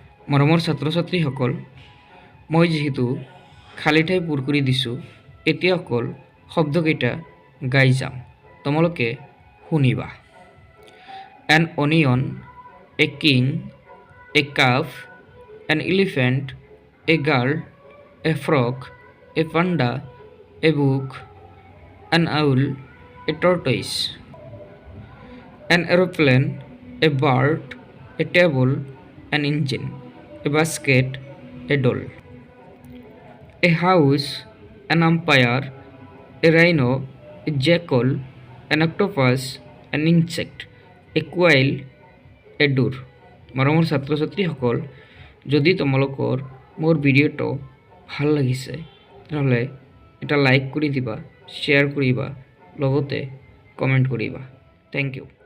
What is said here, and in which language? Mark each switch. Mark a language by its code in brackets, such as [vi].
[as] মৰমৰ ছাত্ৰ ছাত্ৰীসকল, মই যিহেতু খালী ঠাই পূৰ কৰি দিছোঁ, এতিয়া অকল শব্দকেইটা গাই যাম, তোমালোকে শুনিবা। [en] An onion, a king, a calf, an elephant, a girl, a frock, a panda, a book, an owl, a tortoise, an aeroplane, a bird, a table, an engine, a basket, a doll, a house, an umpire, a rhino, a jackal, an octopus, an insect, a quail, a door. [as] মৰমৰ ছাত্ৰ ছাত্ৰীসকল, যদি তোমালোকৰ মোৰ ভিডিঅ'টো ভাল লাগিছে তেনেহ'লে এটা লাইক কৰি দিবা, শ্বেয়াৰ কৰিবা, লগতে কমেণ্ট কৰিবা। [en] Thank you.